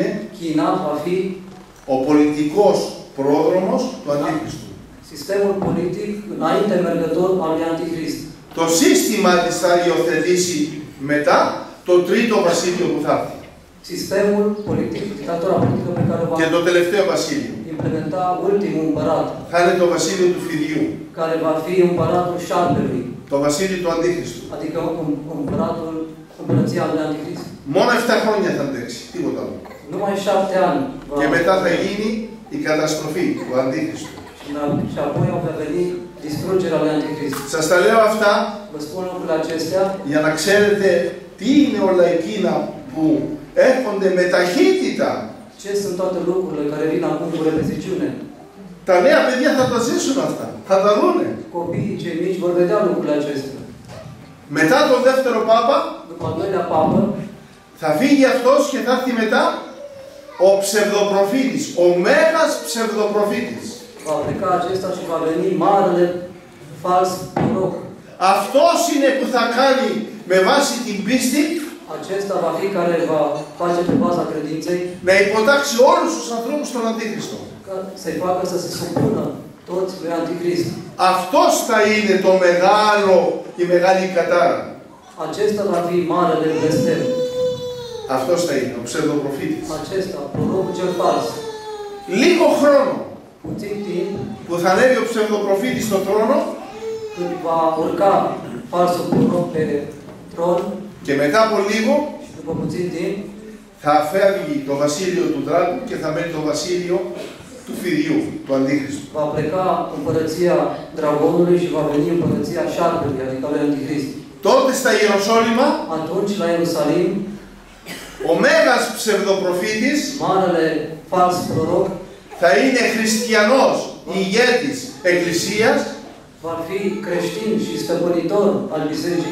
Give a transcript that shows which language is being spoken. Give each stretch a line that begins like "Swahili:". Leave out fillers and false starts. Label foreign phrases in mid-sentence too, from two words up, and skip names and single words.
Romanian: China va fi
Greek: ο πολιτικός πρόδρομος του Αντίχριστου.
Romanian: sistemul politic înainte mergător al lui Antichrist.
Greek: Το σύστημα της θα υιοθετήσει μετά το τρίτο βασίλειο που θα έρθει.
Romanian: Sistemul politic, dictatura politică pe care va
Greek: Και το τελευταίο βασίλειο.
Romanian: implementa ultimul împărat,
Greek: θα είναι το βασίλειο του φιδιού,
Romanian: care va fi împăratul șarpelui,
Greek: το βασίλειο του Αντίχριστου.
Romanian: adică împăratul, împărăția lui Antichrist.
Greek: Μόνο 7 χρόνια θα αντέξει, τίποτα άλλο.
Romanian: Numai 7 ani
Greek: Και
Romanian: va,
Greek: μετά θα γίνει η καταστροφή του Αντίχριστου.
Romanian: și apoi va veni distrugerea lui Antichrist.
Greek: Σας τα λέω αυτά
Romanian: Vă spun lucrurile acestea
Greek: για να ξέρετε τι είναι όλα εκείνα που έρχονται με ταχύτητα.
Romanian: ce sunt toate lucrurile care vin acum cu repeziciune.
Greek: Τα νέα παιδιά θα τα ζήσουν αυτά, θα τα δούνε.
Romanian: Copiii cei mici vor vedea lucrurile acestea.
Greek: Μετά τον δεύτερο Πάπα
Romanian: După al doilea papă,
Greek: θα φύγει αυτός και θα έρθει μετά ο ψευδοπροφήτης, ο μέγας ψευδοπροφήτης.
Romanian: va pleca acesta și va veni marele fals proroc.
Greek: Αυτός είναι που θα κάνει με βάση την πίστη
Romanian: Acesta va fi care va face pe baza credinței
Greek: να υποτάξει όλους τους ανθρώπους στον Αντίχριστο.
Romanian: ca să-i facă să se supună toți lui Antichrist.
Greek: Αυτός θα είναι το μεγάλο, η μεγάλη κατάρα.
Romanian: Acesta va fi marele blestem.
Greek: Αυτός θα είναι ο ψευδοπροφήτης.
Romanian: Acesta, prorocul cel fals.
Greek: Λίγο χρόνο
Romanian: Puțin timp,
Greek: που θα ανέβει ο ψευδοπροφήτης στον θρόνο
Romanian: când va urca falsul proroc pe tron,
Greek: και μετά από λίγο
Romanian: și după puțin timp,
Greek: θα φεύγει το βασίλειο του δράκου και θα μένει το βασίλειο του φιδιού, του Αντίχριστου.
Romanian: va pleca împărăția dragonului și va veni împărăția șarpelui, adică lui Antichrist.
Greek: Τότε στα Ιεροσόλυμα
Romanian: Atunci, la Ierusalim,
Greek: ο μέγας ψευδοπροφήτης
Romanian: marele fals proroc
Greek: θα είναι χριστιανός ηγέτης εκκλησίας,
Romanian: va fi creștin și stăpânitor al Bisericii